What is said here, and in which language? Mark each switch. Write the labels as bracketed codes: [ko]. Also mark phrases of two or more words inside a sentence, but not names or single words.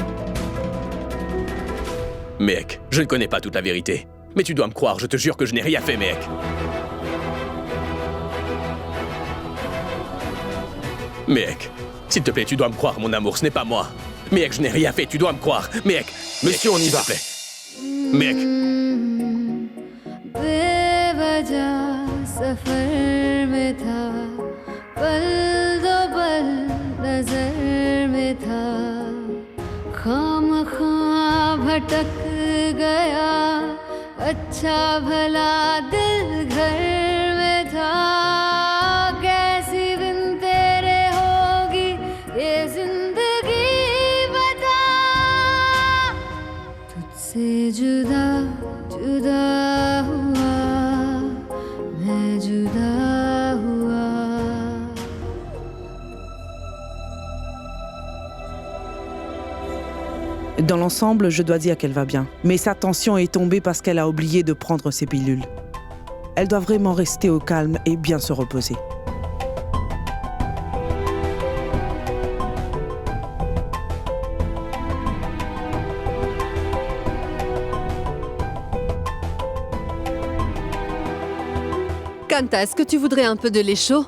[fr] Miek, je ne connais pas toute la vérité. Mais tu dois me croire, je te jure que je n'ai rien fait, Miek. Miek, s'il te plaît, tu dois me croire, mon amour, ce n'est pas moi. Miek, je n'ai rien fait, tu dois me croire. Miek, Monsieur, on y va. S'il te plaît. Miek. [hi] बेवजह सफर में था पल दो पल नजर में था खामखा भटक गया अच्छा भला दिल घर में था कैसी दिन तेरे होगी ये जिंदगी बता तुझसे जुदा जुदा हुआ मैं जुदा हुआ [fr] Dans l'ensemble, je dois dire qu'elle va bien. Mais sa tension est tombée parce qu'elle a oublié de prendre ses pilules. Elle doit vraiment rester au calme et bien se reposer. Kanta, est-ce que tu voudrais un peu de lait chaud?